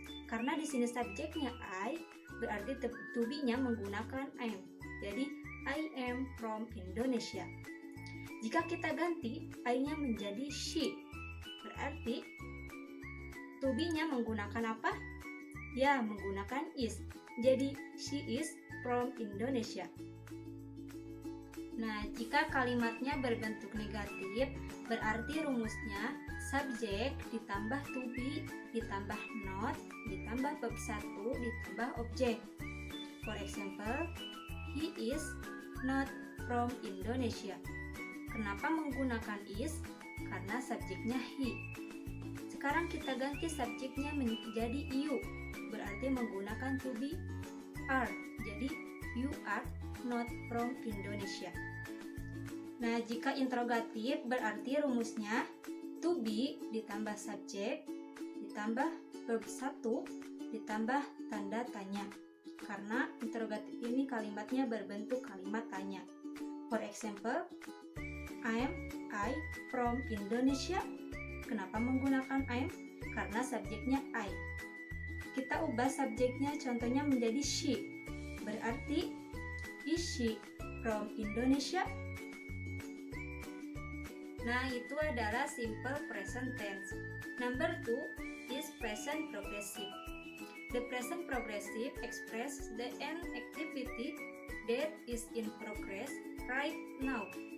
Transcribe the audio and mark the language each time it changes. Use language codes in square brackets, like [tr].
[id] Karena di sini subjeknya I, berarti to be-nya menggunakan am. [en] Jadi I am from Indonesia. [id] Jika kita ganti I-nya menjadi she, berarti to be-nya menggunakan apa? Ya, menggunakan is. [en] Jadi she is from Indonesia. [id] Nah, jika kalimatnya berbentuk negatif, berarti rumusnya subjek ditambah to be ditambah not ditambah verb 1 ditambah objek. [en] For example, he is not from Indonesia. [id] Kenapa menggunakan is? Karena subjeknya he. Sekarang kita ganti subjeknya menjadi you, berarti menggunakan to be are. [en] Jadi you are not from Indonesia. [id] Nah, jika interrogatif berarti rumusnya to be ditambah subjek ditambah verb 1 ditambah tanda tanya. Karena interrogatif ini kalimatnya berbentuk kalimat tanya. [en] For example, I from Indonesia. [id] Kenapa menggunakan I'm? Karena subjeknya I. Kita ubah subjeknya contohnya menjadi she. [en] Berarti, is she from Indonesia? [id] Nah, itu adalah simple present tense. [en] Number 2 is present progressive. The present progressive expresses the end activity that is in progress right now.